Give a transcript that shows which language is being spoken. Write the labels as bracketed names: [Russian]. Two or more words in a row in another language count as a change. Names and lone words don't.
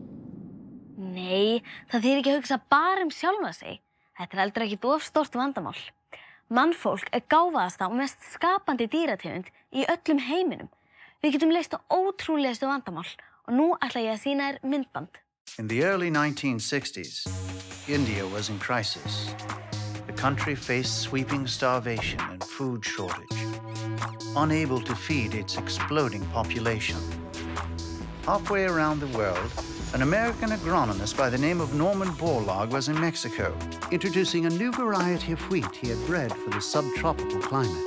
[Icelandic] Nei, það þýðir ekki að hugsa bara sjálfa sig. Þetta er heldur ekkert of stórt vandamál. Mannfólk er gáfaðasta og mest skapandi dýrategund í öllum heiminum. Við getum leyst á ótrúlegustu vandamál og nú ætla ég að sýna þér myndband. [English] In the early 1960s, India was in crisis. The country faced sweeping starvation and food shortage, unable to feed its exploding population. Halfway around the world, an American agronomist by the name of Norman Borlaug was in Mexico, introducing a new variety of wheat he had bred for the subtropical climate.